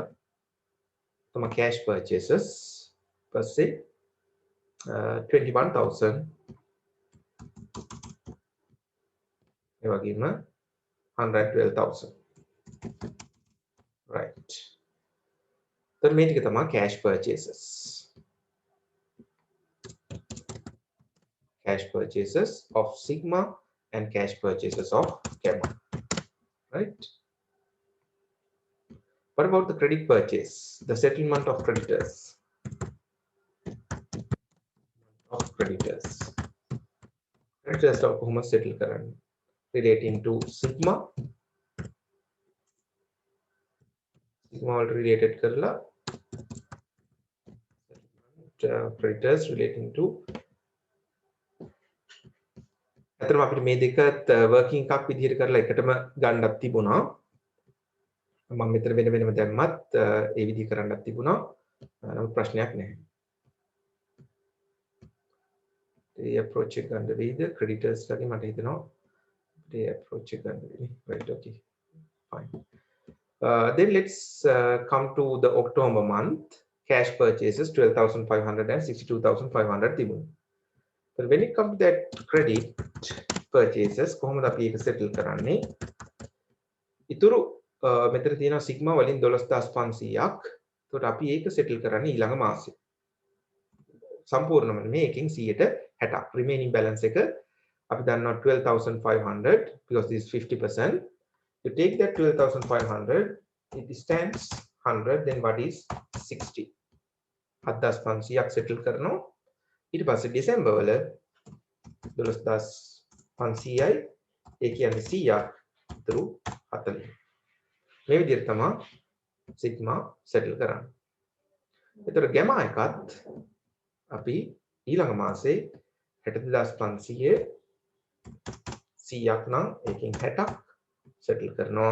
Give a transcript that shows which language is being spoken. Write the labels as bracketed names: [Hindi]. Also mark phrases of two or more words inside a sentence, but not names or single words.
[Sinhala] තමයි [English] cash purchases. [Sinhala] පස්සේ 21,000. ඒ වගේම 112,000. [English] Right. then [Sinhala] මේ ටික තමයි [English] cash purchases. Cash purchases of sigma and cash purchases of gamma. Right. What about the credit purchase? The settlement of creditors. Creditors of [Sinhala] කොහොමද settle කරන්නේ? [English] Relating to sigma. Sigma related කරලා creditors relating to. [Sinhala] අතරම අපිට මේ දෙකත් working එකක් විදිහට කරලා එකටම ගන්නත් තිබුණා. මම මෙතන වෙන වෙනම දැම්මත් ඒ විදිහ කරන්නත් තිබුණා. නමුත් ප්‍රශ්නයක් නැහැ. ඒ approach එක ගන්න වෙයිද creditors ලාගේ මට හිතෙනවා [English] Day approach again. Right, okay, fine. Then let's come to the October month. Cash purchases 12,500 and 62,500 තිබුණා. But when it comes to that credit purchases [Sinhala] කොහොමද අපි ඒක settle කරන්නේ? ඉතුරු මෙතන තියෙනවා sigma වලින් 12500ක්. එතකොට අපි ඒක settle කරන්නේ ඊළඟ මාසේ. සම්පූර්ණයෙන්ම මේ එකෙන් 160ක්. [English] remaining balance [Sinhala] එක අපි දන්නවා [English] 12,500 because this is 50%. You take that 12,500, it stands 100, then what is 60? [Sinhala] 7,500ක් settle කරනවා. ඊට පස්සේ ඩිසෙම්බර් වල 12,500යි ඒ කියන්නේ 100ක් ඉතුරු 40. මේ විදිහට තමයි සිග්මා settle කරන්නේ. එතකොට ගැමා එකත් අපි ඊළඟ මාසේ 62,500 100ක් නම් ඒකෙන් 60ක් settle කරනවා.